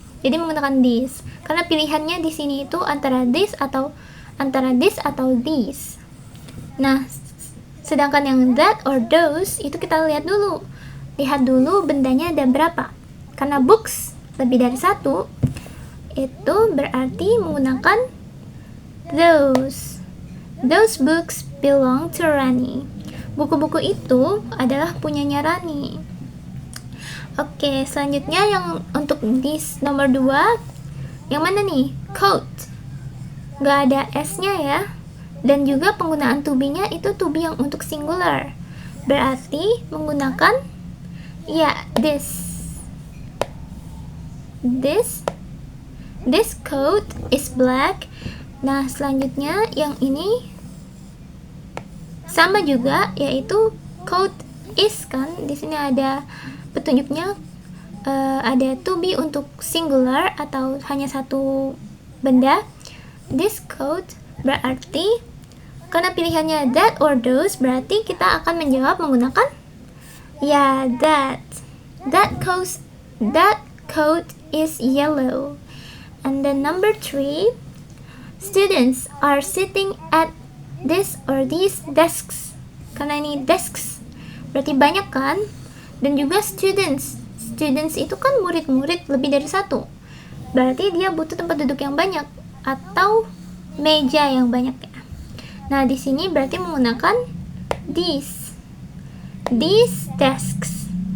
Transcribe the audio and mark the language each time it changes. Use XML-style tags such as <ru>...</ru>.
<id>Jadi menggunakan this. Karena pilihannya di sini itu antara this atau these. Nah, sedangkan yang that or those itu kita lihat dulu. Lihat dulu bendanya ada berapa. Karena books lebih dari satu, itu berarti menggunakan those.</id> <en>Those books belong to Rani.</en> <id>Buku-buku itu adalah punyanya Rani. Oke, selanjutnya yang untuk this nomor 2, yang mana nih? Coat. Gak ada S-nya ya. Dan juga penggunaan to be-nya itu to be yang untuk singular. Berarti menggunakan ya this.</id> <en>This coat is black.</en> <id>Nah, selanjutnya yang ini sama juga, yaitu coat is kan. Di sini ada petunjuknya, ada to be untuk singular atau hanya satu benda. This coat berarti karena pilihannya that or those, berarti kita akan menjawab menggunakan ya that.</id> <en>That coat is yellow. And then number 3, students are sitting at this or these desks.</en> <id>Karena ini desks berarti banyak kan. Dan juga students itu kan murid-murid lebih dari satu, berarti dia butuh tempat duduk yang banyak atau meja yang banyak ya. Nah, di sini berarti menggunakan these desks.</id>